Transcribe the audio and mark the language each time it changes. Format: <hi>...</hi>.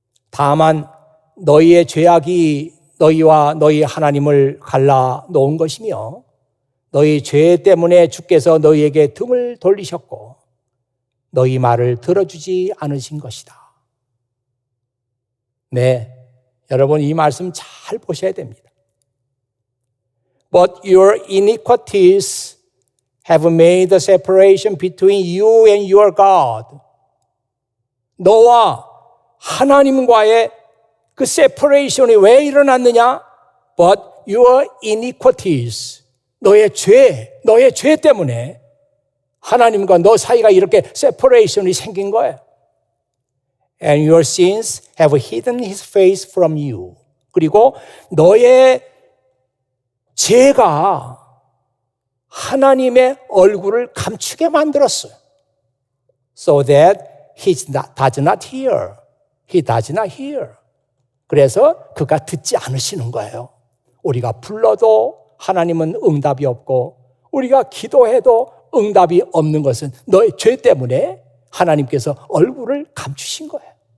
<ko>다만 너희의 죄악이 너희와 너희 하나님을 갈라 놓은 것이며 너희 죄 때문에 주께서 너희에게 등을 돌리셨고 너희 말을 들어주지 않으신 것이다. 네, 여러분 이 말씀 잘 보셔야 됩니다.</ko> <en>But your iniquities have made the separation between you and your God.</en> <ko>너와 하나님과의 그 separation이 왜 일어났느냐?</ko> <en>But your iniquities,</en> <ko>너의 죄 때문에 하나님과 너 사이가 이렇게 separation이 생긴 거예요.</ko> <en>And your sins have hidden his face from you.</en> <ko>그리고 너의 죄가 하나님의 얼굴을 감추게 만들었어요.</ko> <en>So that he does not hear. He does not hear.</en> <ko>그래서 그가 듣지 않으시는 거예요. 우리가 불러도 하나님은 응답이 없고 우리가 기도해도 응답이 없는 것은 너의 죄 때문에 하나님께서 얼굴을 감추신 거예요.</ko>